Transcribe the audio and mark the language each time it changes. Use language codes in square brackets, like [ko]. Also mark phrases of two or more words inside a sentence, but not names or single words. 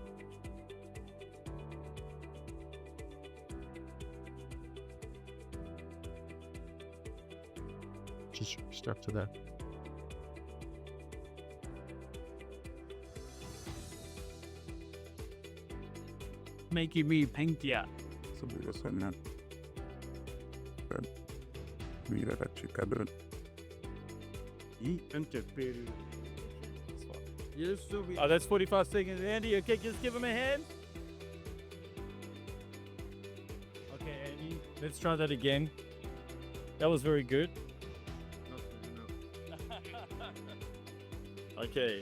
[en] Just step to that. Making me paint, yeah. [no] Så blir det sånn her. Mye rett skikkelig. [en] Oh, that's 45 seconds. Andy, okay, just give him a hand. Okay, Andy, let's try that again. That was very good. Okay.